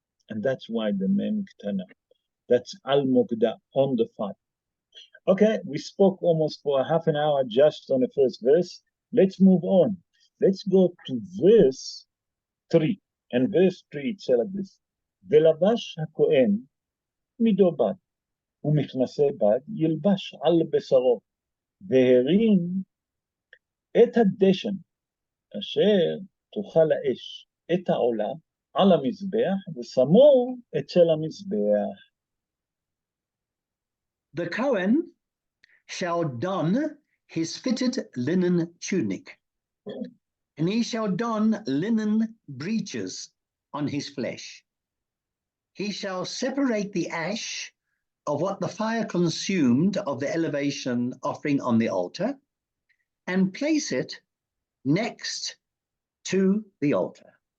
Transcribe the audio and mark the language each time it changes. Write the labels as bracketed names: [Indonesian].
[English] And that's why the mem ktana. That's al-mukda, on the fire. Okay, we spoke almost for a half an hour just on the first verse. Let's move on. Let's go to verse 3. And verse 3, it says like this. [Hebrew] ולבש הכהן מידו בד, ומכנסי בד ילבש על בשרו, והרים את הדשן, אשר תאכל האש את העולה על המזבח, ושמו אצל המזבח. [English] The Cohen shall don his fitted linen tunic, and he shall don linen breeches on his flesh. He shall separate the ash of what the fire consumed of the elevation offering on the altar, and place it next to the altar.